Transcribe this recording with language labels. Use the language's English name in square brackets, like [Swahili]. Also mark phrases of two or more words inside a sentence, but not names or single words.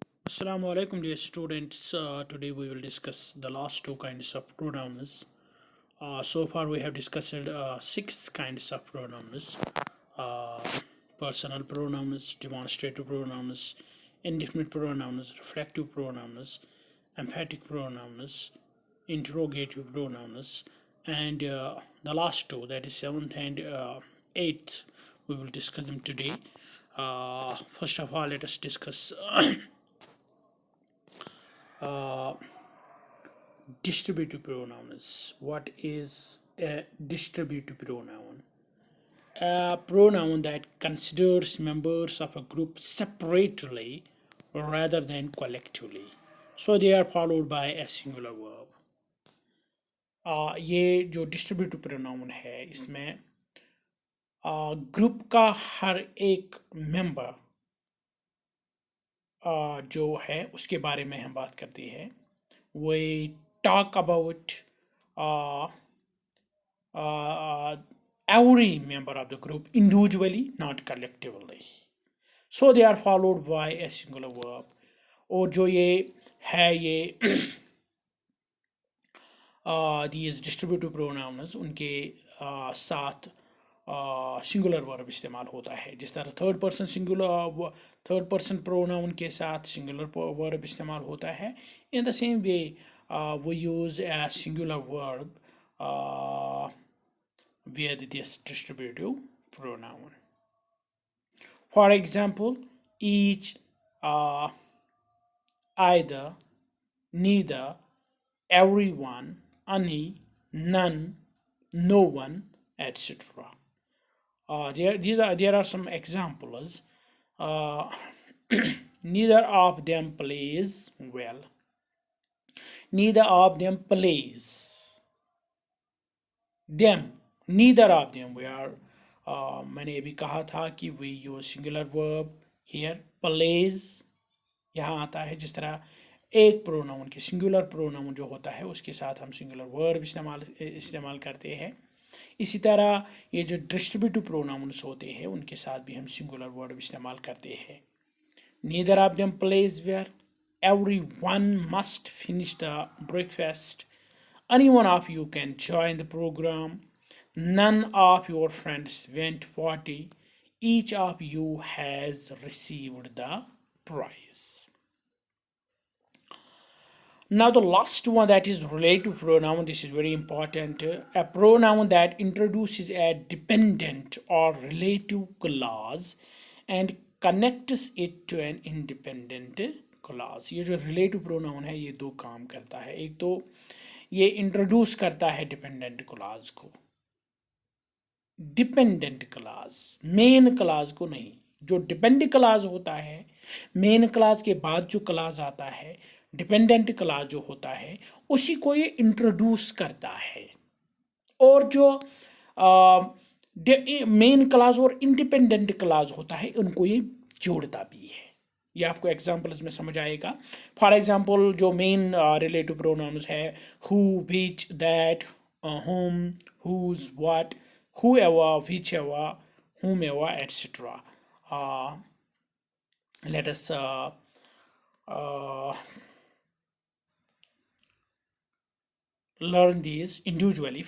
[English] Assalamu alaikum, dear students. Today we will discuss the last two kinds of pronouns. So far we have discussed six kinds of pronouns: uh, personal pronouns, demonstrative pronouns, indefinite pronouns, reflective pronouns, emphatic pronouns, interrogative pronouns, and the last two, that is seventh and eighth, we will discuss them today. First of all, let us discuss uh, distributive pronouns. What is a distributive pronoun? A pronoun that considers members of a group separately rather than collectively. So they are followed by a singular verb. [Hindi] ये जो [English] distributive pronoun [Hindi] है इसमें ग्रुप का हर एक मेंबर जो है उसके बारे में हम बात करते हैं. [English] We talk about every member of the group individually, not collectively. So they are followed by a singular verb. [Hindi] और जो ये है ये [English] these distributive pronouns [Hindi] उनके साथ [English] singular verb [Hindi] इस्तेमाल होता है. जिस तरह [English] third person pronoun [Hindi] के साथ [English] singular verb [Hindi] इस्तेमाल होता है, [English] in the same way we use a singular verb with this distributive pronoun. For example, each, either, neither, everyone, any, none, no one, etc. There are some examples. Neither of them plays well. Neither of them plays. Them, neither of them. [Hindi] मैंने अभी कहा था कि [English] we use singular verb here. [Hindi] Plays यहाँ आता है. जिस तरह एक प्रोनाउन के [English] singular pronoun [Hindi] जो होता है उसके साथ हम [English] singular verb [Hindi] इस्तेमाल करते हैं. इसी तरह ये जो [English] distributive pronouns [Hindi] होते हैं उनके साथ भी हम [English] singular verb [Hindi] इस्तेमाल करते हैं. [English] Neither of them plays well. Everyone must finish the breakfast. Any one of you can join the program. None of your friends went party. Each of you has received the prize. Now the last one, that is relative pronoun. This is very important. A pronoun that introduces a dependent or relative clause and connects it to an independent clause. [Hindi] ये जो [English] relative pronoun [Hindi] है ये दो काम करता है. एक तो ये introduce करता है [English] dependent clause [Hindi] को. [English] Dependent clause, main clause [Hindi] को नहीं. जो [English] dependent clause [Hindi] होता है, [English] main clause [Hindi] के बाद जो clause आता है, [English] dependent clause [Hindi] जो होता है उसी को ये इंट्रोड्यूस करता है. और जो [English] main clause [Hindi] और [English] independent clause [Hindi] होता है उनको ये जोड़ता भी है. ये आपको एग्जांपल्स में समझ आएगा. [English] for example जो main relative pronouns है who, which, that, whom, whose, what, whoever, whichever, whomever, etc. Let us learn these individually.